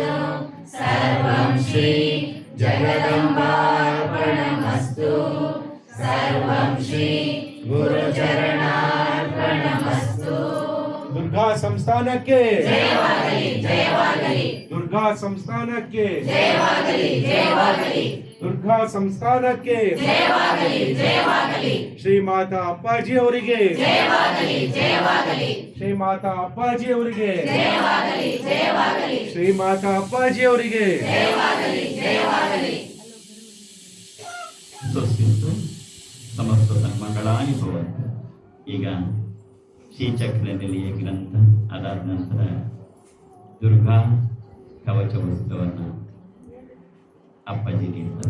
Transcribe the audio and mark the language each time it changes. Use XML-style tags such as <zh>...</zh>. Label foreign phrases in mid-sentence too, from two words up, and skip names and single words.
<sa>सर्वं श्री जगदम्बार्पणमस्तु, सर्वं श्री गुरुचरणार्पणमस्तु।</sa> <kn>ದುರ್ಗಾ ಸಂಸ್ಥಾನಕ್ಕೆ ಜಯವಾಗಲಿ ಜಯವಾಗಲಿ, ದುರ್ಗಾ ಸಂಸ್ಥಾನಕ್ಕೆ ಜಯವಾಗಲಿ ಜಯವಾಗಲಿ, ದುರ್ಗಾ ಸಂಸ್ಥಾನಕ್ಕೆ ಜಯವಾಗಲಿ ಜಯವಾಗಲಿ, ಶ್ರೀ ಮಾತಾ ಅಪ್ಪಾಜಿ ಅವರಿಗೆ ಜಯವಾಗಲಿ ಜಯವಾಗಲಿ, ಶ್ರೀ ಮಾತಾ ಅಪ್ಪಾಜಿ ಅವರಿಗೆ ಜಯವಾಗಲಿ ಜಯವಾಗಲಿ, ಶ್ರೀ ಮಾತಾ ಅಪ್ಪಾಜಿ ಅವರಿಗೆ ಜಯವಾಗಲಿ ಜಯವಾಗಲಿ।</kn> <sa>ಸ್ವಸ್ತಿಸ್ತು ಸಮಸ್ತ ಸನ್ಮಂಗಳಾನಿ ಭವಂತು.</sa> <kn>ಈಗ ಶ್ರೀಚಕ್ರ ನಿಲಯ ಗ್ರಂಥ, ಅದಾದ ನಂತರ ದುರ್ಗಾ ಕವಚ ವಸ್ತುವನ್ನು ಅಪ್ಪಾಜಿ ನೀಡ್ತಾರೆ.</kn>